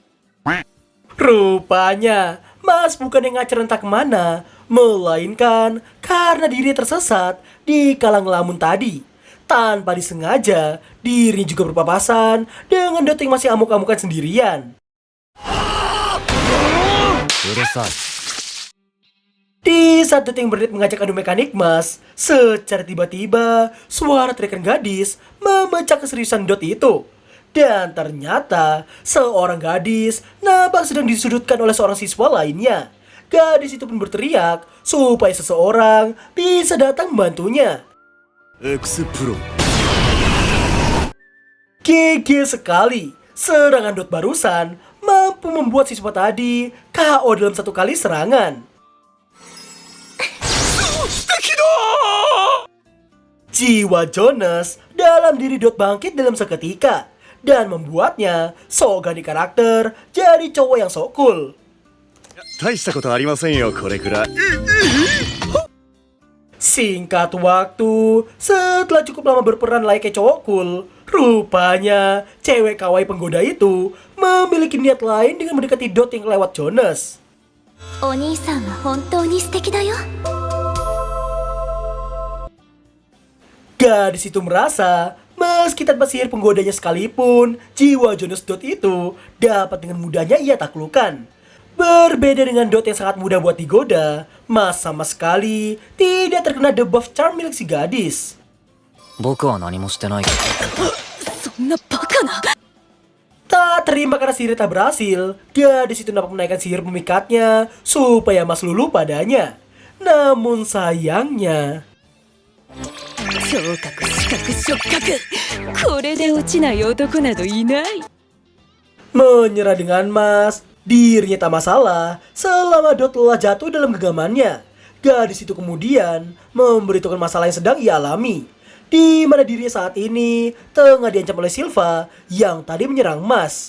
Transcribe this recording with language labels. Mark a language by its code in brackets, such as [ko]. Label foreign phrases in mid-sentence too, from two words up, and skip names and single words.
[id] Rupanya, Mas bukan yang ngacir entah kemana, melainkan karena diri tersesat di kalang lamun tadi. Tanpa disengaja, diri juga berpapasan dengan Dot yang masih amuk-amukan sendirian. [ja] うるさい [id] Di saat Dot yang berniat mengajak adu mekanik Mas, secara tiba-tiba suara teriakan gadis memecah keseriusan Dot itu. Dan ternyata seorang gadis nampak sedang disudutkan oleh seorang siswa lainnya. Gadis itu pun berteriak supaya seseorang bisa datang membantunya. X プロ GG sekali, serangan Dot barusan mampu membuat siswa tadi KO dalam 1 kali serangan. Jiwa Jonas dalam diri Dot bangkit dalam seketika dan membuatnya sok ganti karakter jadi cowok yang sok cool. [ja] 大したことありませんよこれくらい [id] Singkat waktu, setelah cukup lama berperan layaknya cowok cool, rupanya cewek kawaii penggoda itu memiliki niat lain dengan mendekati Dot yang lewat Jonas. [ja] お兄さんは本当に素敵だよ。 [id] Gadis itu merasa, meski tanpa sihir penggodanya sekalipun, jiwa Jonas Dot itu dapat dengan mudahnya ia taklukkan. Berbeda dengan Dot yang sangat mudah buat digoda, Mas sama sekali tidak terkena debuff charm milik si gadis. [ja] 僕は何もしてないけど。そんなバカな。 [id] Tak terima karena sihir tak berhasil, gadis itu dapat menaikkan sihir memikatnya supaya Mas luluh padanya. Namun sayangnya, [ja] 聴覚視覚触覚、これで落ちない男などいない。 [id] menyerah dengan Mas, dirinya tak masalah selama Dot telah jatuh dalam genggamannya. Gadis itu kemudian memberitahukan masalah yang sedang ia alami, di mana dirinya saat ini tengah diancam oleh Silva yang tadi menyerang Mas.